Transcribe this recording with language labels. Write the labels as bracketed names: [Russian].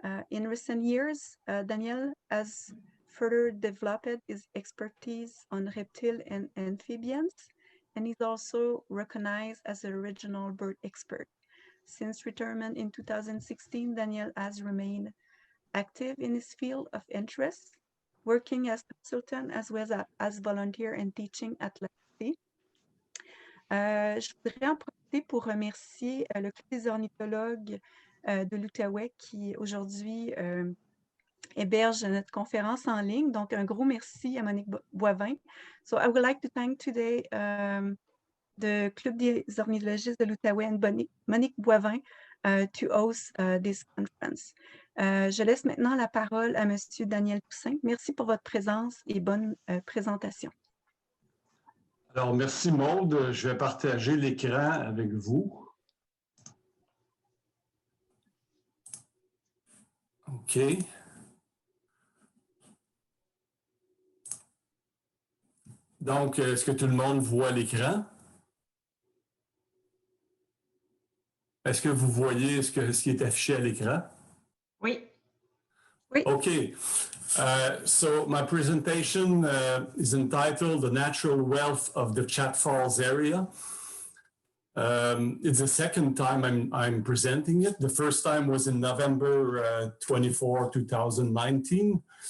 [English] In recent years, Daniel has further developed his expertise on reptiles and amphibians, and is also recognized as a regional bird expert. Since retirement in 2016, Daniel has remained active in his field of interest, working as consultant as well as volunteer and teaching at l'Université. [French] Je voudrais en profiter pour remercier le Club des ornithologues de l'Outaouais qui aujourd'hui héberge notre conférence en ligne. Donc, un gros merci à Monique Boivin. [English] So, I would like to thank today the Club des ornithologistes de l'Outaouais and Monique Boivin to host this conference. [French] Je laisse maintenant la parole à Monsieur Daniel Toussaint. Merci pour votre présence et bonne présentation. Alors, merci Maude. Je vais partager l'écran avec vous. OK. Donc, est-ce que tout le monde voit l'écran? Est-ce que vous voyez ce qui est affiché à l'écran? Oui. Oui. Okay. [English] So my presentation is entitled The Natural Wealth of the Chat Falls Area. It's the second time I'm presenting it. The first time was in November 24, 2019.